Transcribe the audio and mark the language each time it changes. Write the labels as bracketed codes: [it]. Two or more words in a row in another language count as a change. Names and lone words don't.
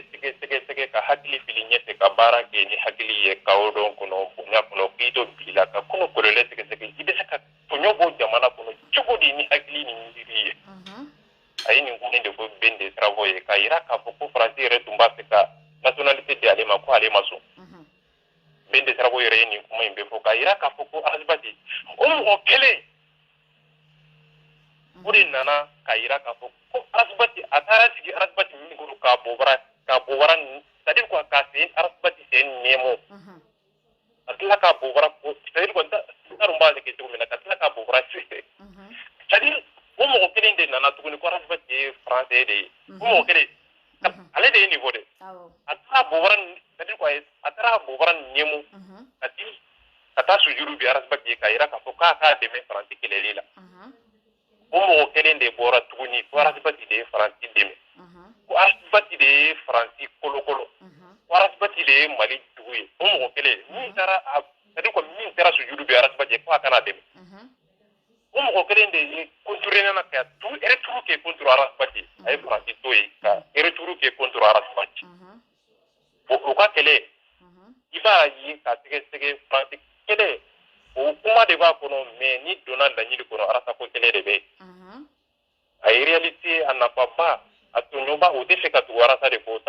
[bm] sɛgɛsɛgɛ ka hakili fili ɲɛfɛ ka baara kɛ ni hakili ye k'aw dɔn kɔnɔ bonya kɔnɔ k'i to bi la ka kɔnɔ kɔlɔlɔ sɛgɛsɛgɛ i bɛ se ka tɔɲɔ bɔ jamana kɔnɔ cogo di ni hakili ni miiri ye a ye nin kuma in de fɔ Ben de Sirafo ye k'a jira k'a fɔ ko Faransi yɛrɛ tun b'a fɛ ka nationalité di ale ma ko ale ma sɔn Ben de Sirafo yɛrɛ ye nin kuma in bɛ fɔ k'a jira k'a fɔ ko Arasibaci o mɔgɔ kelen o de nana k'a jira k'a fɔ ko Arasibaci a taara sigi Arasibaci min kɔrɔ k'a bobara [fr] c'est-à-dire quoi [bm] k'a sen Arasibaci sen nɛɛmɔ ka tila k'a bobara [fr] c'est-à-dire quoi [bm] n t'a dɔn b'a kɛ cogo min na ka tila k'a bobara c'est-à-dire o mɔgɔ kelen de nana tuguni ko Arasibaci ye français de ye o mɔgɔ kelen ale de ye nin fɔ dɛ a taara bobara [fr] c'est-à-dire quoi [bm] a taara bobara nɛɛmɔ ka taa sujuru bi Arasibaci ye k'a jira k'a fɔ k'a dɛmɛ Faransi kɛlɛli la o mɔgɔ kelen de bɔra tuguni ko Arasibaci de ye Faransi dɛmɛ ko Arasibaci de ye Faransi kolokolo ko Arasibaci de ye Mali jugu ye o mɔgɔ kelen min taara [fr] c'est-à-dire quoi [bm] min taara sujuru bi Arasibaci ye ko a kana dɛmɛ o mɔgɔ kelen de ye contourné na ka [fr] retour kɛ contre [bm] Arasibaci a ye Faransi to yen ka retour kɛ contre Arasibaci o ka kɛlɛ i b'a ye ka sɛgɛsɛgɛ Faransi kɛlɛ o kuma de b'a kɔnɔ mais ni donna laɲini kɔnɔ Arasa ko kɛlɛ de bɛ a ye réalité a nafaba a tɔɲɔba o tɛ fɛ ka tugu Arasa de kɔ